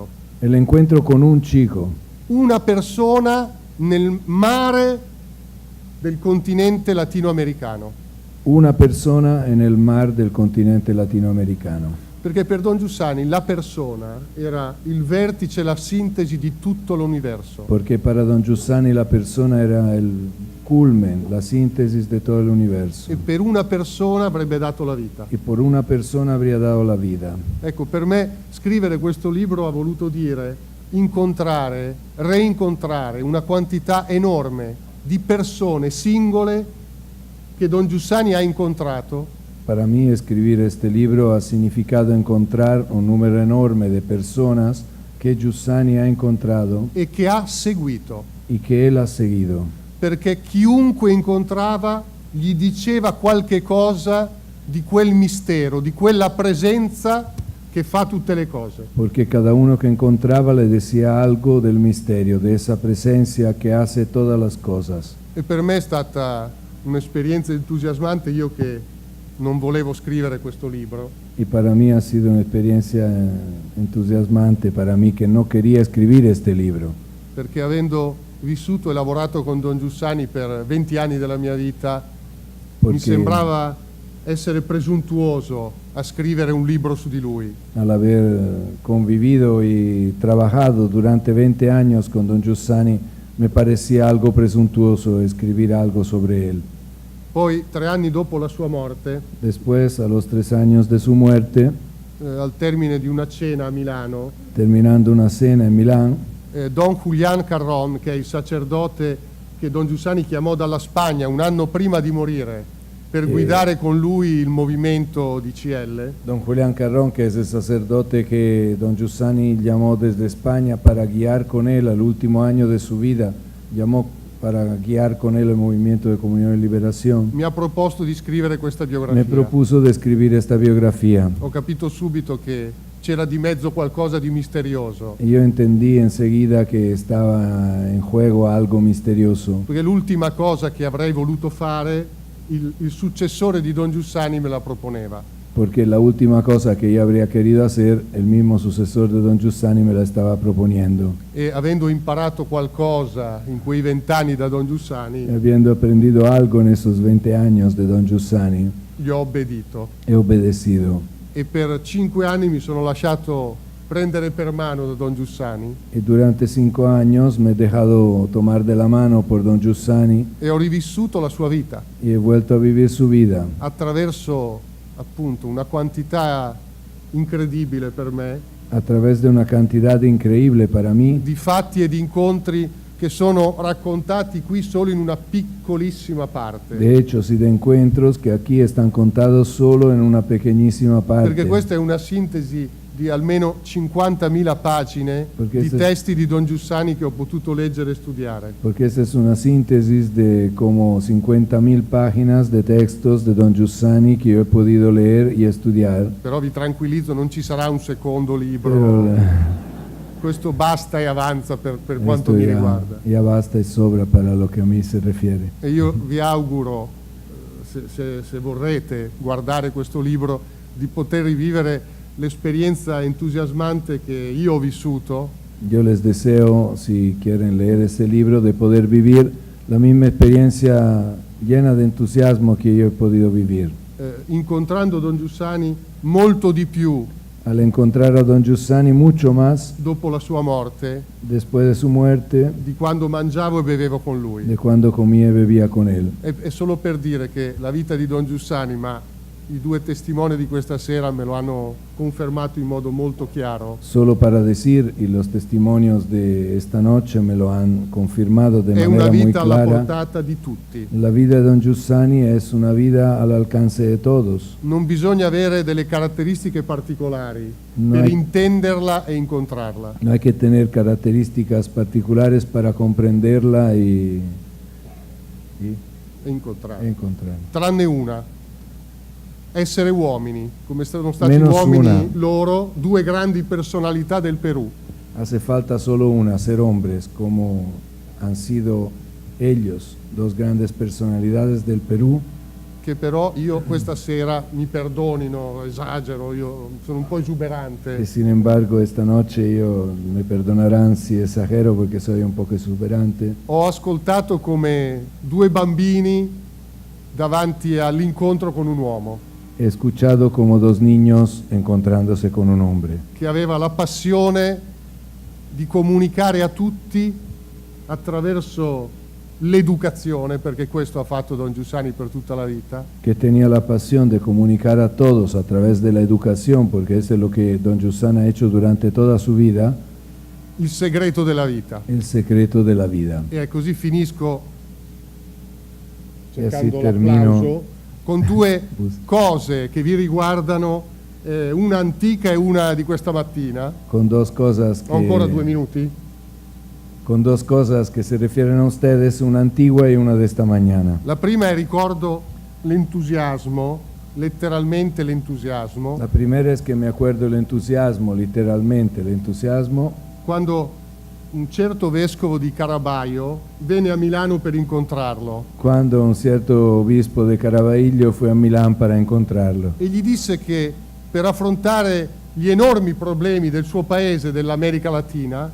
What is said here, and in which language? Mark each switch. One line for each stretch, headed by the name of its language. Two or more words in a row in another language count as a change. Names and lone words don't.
Spanish: El encuentro con un chico,
Italian: una persona nel mare del continente latinoamericano.
Spanish: una persona en el mar del continente latinoamericano.
Italian: Perché per Don Giussani la persona era il vertice, la sintesi di tutto l'universo.
Spanish: Porque para Don Giussani la persona era el culmen, la síntesis de todo el universo.
Italian: E per una persona avrebbe dato la vita.
Spanish: Y por una persona habría dado la vida.
Italian: Ecco, per me scrivere questo libro ha voluto dire incontrare, reincontrare una quantità enorme di persone singole che Don Giussani ha incontrato
Spanish: Para mí escribir este libro ha significado encontrar un número enorme de personas que Giussani ha encontrado
Italian: e che ha seguito,
Spanish: y que él ha seguido.
Italian: perché chiunque incontrava gli diceva qualche cosa di quel mistero, di quella presenza che fa tutte le cose.
Spanish: Porque cada uno que encontraba le decía algo del misterio, de esa presencia que hace todas las cosas.
Italian: E per me è stata un'esperienza entusiasmante, io che non volevo scrivere questo libro,
Spanish: Y para mí ha sido una experiencia entusiasmante, para mí que no quería escribir este libro,
Italian: perché avendo vissuto e lavorato con Don Giussani per 20 anni della mia vita, mi
Spanish: porque
Italian: sembrava essere presuntuoso a scrivere un libro su di lui.
Spanish: al haber convivido y trabajado durante 20 años con Don Giussani, me parecía algo presuntuoso escribir algo sobre él.
Italian: Poi, 3 anni dopo la sua morte,
Spanish: Después, a los 3 años de su muerte,
Italian: al termine di una cena a Milano,
Spanish: terminando una cena en Milán,
Italian: Don Julián Carrón, che è il sacerdote che Don Giussani chiamò dalla Spagna un anno prima di morire per guidare con lui il movimento di CL,
Spanish: Don Julián Carrón, que es el sacerdote que Don Giussani llamó desde España para guiar con él al último año de su vida, llamó para guiar con él el movimiento de Comunión y Liberación,
Italian: mi ha proposto di scrivere questa
Spanish: me
Italian: biografia.
Spanish: propuso de escribir esta biografía.
Italian: Ho capito subito che c'era di mezzo qualcosa di misterioso,
Spanish: Y yo entendí enseguida que estaba en juego algo misterioso,
Italian: perché l'ultima cosa che avrei voluto fare, il successore di Don Giussani me la proponeva.
Spanish: porque la última cosa que yo habría querido hacer, el mismo sucesor de Don Giussani me la estaba proponiendo.
Italian: E avendo imparato qualcosa in quei 20 anni da Don
Spanish: Y
Italian: Giussani,
Spanish: habiendo aprendido algo en esos 20 años de Don Giussani,
Italian: gli ho obbedito.
Spanish: he obedecido.
Italian: E per 5 anni mi sono lasciato prendere per mano da Don Giussani
Spanish: Y durante 5 años me he dejado tomar de la mano por don Giussani
Italian: e ho rivissuto la sua vita
Spanish: y he vuelto a vivir su vida
Italian: attraverso appunto una quantità incredibile per me
Spanish: a través de una cantidad increíble para mí
Italian: di fatti e di incontri che sono raccontati qui solo in una piccolissima parte.
Spanish: de hechos y de encuentros que aquí están contados solo en una pequeñísima parte.
Italian: Perché questa è una sintesi di almeno 50.000 pagine Perché di se- testi di Don Giussani che ho potuto leggere e studiare.
Spanish: Porque esta es una síntesis de como 50.000 páginas de textos de don Giussani que yo he podido leer y estudiar.
Italian: Però vi tranquillizzo, non ci sarà un secondo libro.
Spanish: Pero
Italian: Questo basta e avanza per quanto
Spanish: esto
Italian: mi
Spanish: ya,
Italian: riguarda.
Spanish: ya basta y sobra para lo que a mí se refiere.
Italian: E io vi auguro, se vorrete guardare questo libro, di poter rivivere l'esperienza entusiasmante che io ho vissuto
Spanish: Yo les deseo, si quieren leer ese libro, de poder vivir la misma experiencia llena de entusiasmo que yo he podido vivir.
Italian: incontrando Don Giussani molto di più
Spanish: Al encontrar a don Giussani mucho más
Italian: dopo la sua morte
Spanish: después de su muerte
Italian: di quando mangiavo e bevevo con lui.
Spanish: de cuando comía y bebía con él.
Italian: È solo per dire che la vita di Don Giussani, ma i due testimoni di questa sera me lo hanno confermato in modo molto chiaro,
Spanish: Solo para decir, y los testimonios de esta noche me lo han confirmado de
Italian: è una
Spanish: manera muy
Italian: vita alla
Spanish: clara,
Italian: portata di tutti.
Spanish: la vida de don Giussani es una vida al alcance de todos.
Italian: Non bisogna avere delle caratteristiche particolari
Spanish: No
Italian: per
Spanish: hay-
Italian: intenderla e incontrarla.
Spanish: No hay que tener características particulares para comprenderla y
Italian: E incontrarla.
Spanish: encontrarla.
Italian: Tranne una, essere uomini, come sono stati
Spanish: Menos
Italian: uomini
Spanish: una.
Italian: loro, due grandi personalità del Perù.
Spanish: Hace falta solo una, ser hombres, como han sido ellos, dos grandes personalidades del Perú,
Italian: Che però io questa sera, mi perdonino, esagero, io sono un po' esuberante.
Spanish: que sin embargo esta noche me perdonarán si exagero porque soy un poco exuberante.
Italian: Ho ascoltato come due bambini davanti all'incontro con un uomo
Spanish: He escuchado como dos niños encontrándose con un hombre,
Italian: che aveva la passione di comunicare a tutti attraverso l'educazione, perché questo ha fatto Don Giussani per tutta la vita,
Spanish: que tenía la pasión de comunicar a todos a través de la educación, porque eso es lo que don Giussani ha hecho durante toda su vida,
Italian: il segreto della vita.
Spanish: el secreto de la vida.
Italian: E così finisco
Spanish: E así
Italian: cercando
Spanish: termino.
Italian: l'applauso con due cose che vi riguardano, una antica e una di questa mattina.
Spanish: Con dos cosas
Italian: Ho ancora 2
Spanish: que,
Italian: minuti.
Spanish: con dos cosas que se refieren a ustedes, una antigua y una de esta mañana.
Italian: La prima è ricordo l'entusiasmo, letteralmente l'entusiasmo,
Spanish: La primera es que me acuerdo el entusiasmo, literalmente el entusiasmo,
Italian: quando un certo vescovo di Carabaio venne a Milano per incontrarlo
Spanish: cuando un cierto obispo de Caraballo fue a Milán para encontrarlo
Italian: e gli disse che per affrontare gli enormi problemi del suo paese, dell'America Latina,